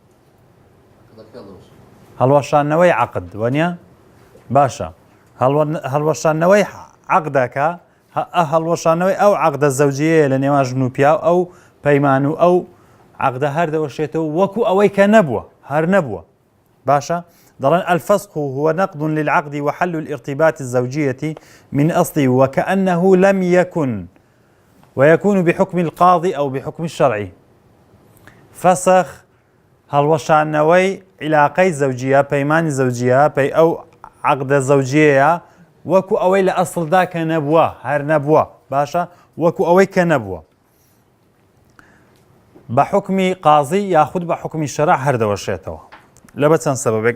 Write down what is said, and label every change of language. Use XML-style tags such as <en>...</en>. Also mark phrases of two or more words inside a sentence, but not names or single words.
<ckb>هەڵوەشانەوەی عەقد وەنیە؟ باشە. هەڵوەشانەوەی عەقدەکە هەڵوەشانەوەی ئەو عەقدە زەوجیەیە لە نێوان ژن و پیاو ئەو پەیمان و ئەو عەقدە هەر دەوەشێتەوە وەکو ئەوەی کە نەبووە هەر نەبووە. باشە؟</ckb> <ar>دەڵێن الفسخ هو نقض للعقد وحل الارتباط الزوجية من أصله وكأنه لم يكن ويكون بحكم القاضي أو بحكم الشرعي.</ar> <ckb>فسخ هەڵوەشانەوەی عیلاقەی زەوجیە پەیمانی زەوجیە ئەو عەقدە زەوجیەیە وەکو ئەوەی لە ئەسڵدا کە نەبووە هەر نەبووە. باشە؟ وەکو ئەوەی کە نەبووە بە حکمی قازی یاخود بە حکمی شەرع هەر دەوەشێتەوە لە بە چەند سەبەبێک.</ckb>